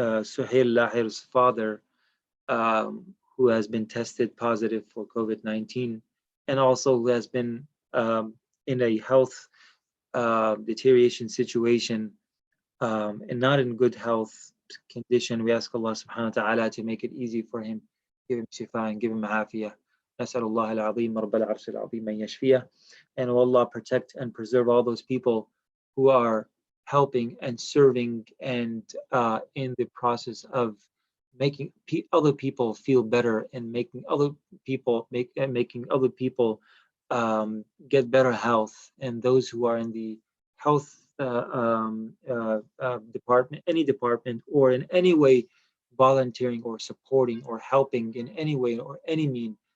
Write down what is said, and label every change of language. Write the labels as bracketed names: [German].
[English] Suhail Lahir's father, who has been tested positive for COVID-19, and also who has been in a health deterioration situation, and not in good health condition. We ask Allah subhanahu wa ta'ala to make it easy for him, give him shifa and give him afiyah. [Arabic] نسأل الله العظيم رب العرش العظيم أن يشفيه. [English] And oh Allah, protect and preserve all those people who are helping and serving and in the process of making other people feel better, and making other people get better health, and those who are in the health department, any department, or in any way volunteering or supporting or helping in any way or any mean.